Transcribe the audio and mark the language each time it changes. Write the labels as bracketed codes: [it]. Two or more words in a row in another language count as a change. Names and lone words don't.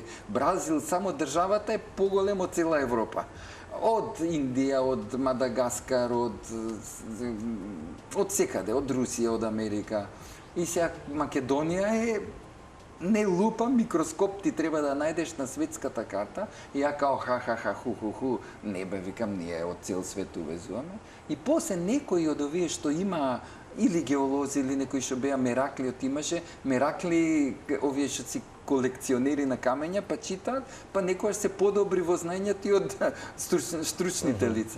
[mk] Бразил, само државата е поголем од цела Европа. Од Индија, од Мадагаскар, од секаде, од Русија, од Америка. И сега Македонија е не лупа, микроскоп ти треба да најдеш на светската карта и ја као ха-ха-ха, ху-ху-ху, не бе, викам, ние од цел свет увезуваме. И после некои од овие што има или геолози, или некои што беа меракли, имаше меракли, овие што си колекционери на камења, па читаат, па некојаш се подобри во знаењето и од стручните лица.